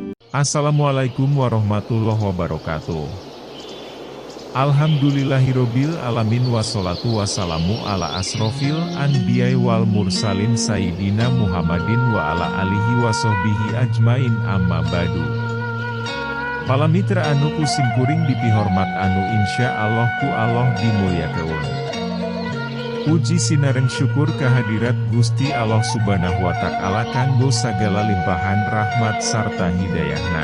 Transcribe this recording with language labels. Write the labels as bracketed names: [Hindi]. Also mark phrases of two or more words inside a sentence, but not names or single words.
[Arabic] السلام عليكم ورحمة الله وبركاته. الحمد لله رب العالمين والصلاة والسلام على أشرف الأنبياء والمرسلين سيدنا محمد وعلى آله وصحبه أجمعين أما بعد. [Sundanese] Para mitra anu kusingkuring dipihormat anu [Arabic] إن شاء الله [Sundanese] ku Allah dimuliakeun. Puji sinareng syukur kehadirat Gusti Allah [Arabic] سبحانه وتعالى [Sundanese] kanggo sagala limpahan rahmat sarta hidayahna.